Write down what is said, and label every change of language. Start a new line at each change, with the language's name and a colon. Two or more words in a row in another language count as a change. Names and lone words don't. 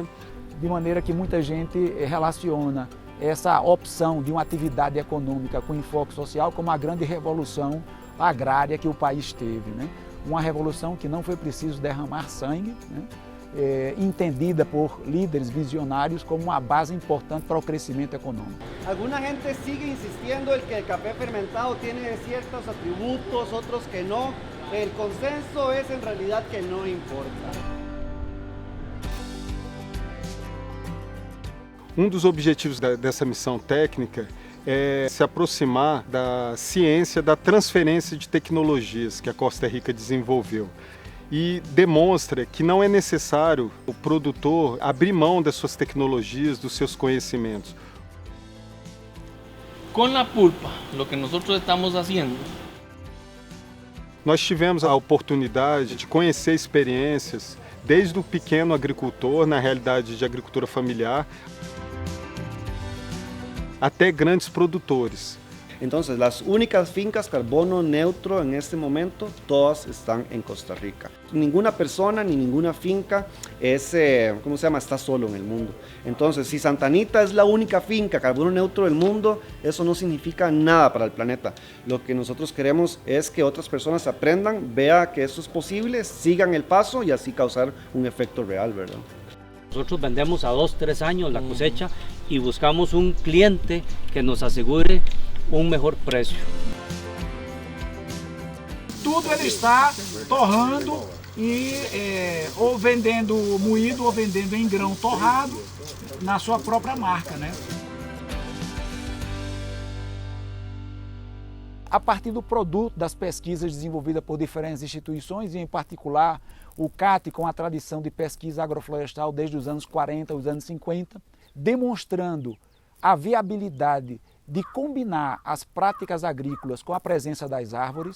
Portuguese: De maneira que muita gente relaciona essa opção de uma atividade econômica com enfoque social como a grande revolução agrária que o país teve, né? Uma revolução que não foi preciso derramar sangue, né? Entendida por líderes visionários como uma base importante para o crescimento econômico.
Spanish: Alguna gente sigue insistiendo en que el café fermentado tiene ciertos atributos, otros que no. El consenso es en realidad que no importa.
Portuguese: Um dos objetivos dessa missão técnica é se aproximar da ciência da transferência de tecnologias que a Costa Rica desenvolveu. E demonstra que não é necessário o produtor abrir mão das suas tecnologias, dos seus conhecimentos. Com a pulpa, o que nós estamos fazendo. Nós tivemos a oportunidade de conhecer experiências desde o pequeno agricultor, na realidade de agricultura familiar, até grandes produtores.
Spanish: Entonces, las únicas fincas carbono neutro en este momento, todas están en Costa Rica. Ninguna persona ni ninguna finca está solo en el mundo. Entonces, si Santa Anita es la única finca carbono neutro del mundo, eso no significa nada para el planeta. Lo que nosotros queremos es que otras personas aprendan, vean que eso es posible, sigan el paso y así causar un efecto real, ¿verdad? Nosotros vendemos a 2-3 años la cosecha y buscamos un cliente que nos asegure
Portuguese: um melhor preço. Tudo ele está torrando e ou vendendo moído ou vendendo em grão torrado na sua própria marca, né? A partir do produto das pesquisas desenvolvidas por diferentes instituições, e em particular o CAT, com a tradição de pesquisa agroflorestal desde os anos 40, os anos 50, demonstrando a viabilidade de combinar as práticas agrícolas com a presença das árvores.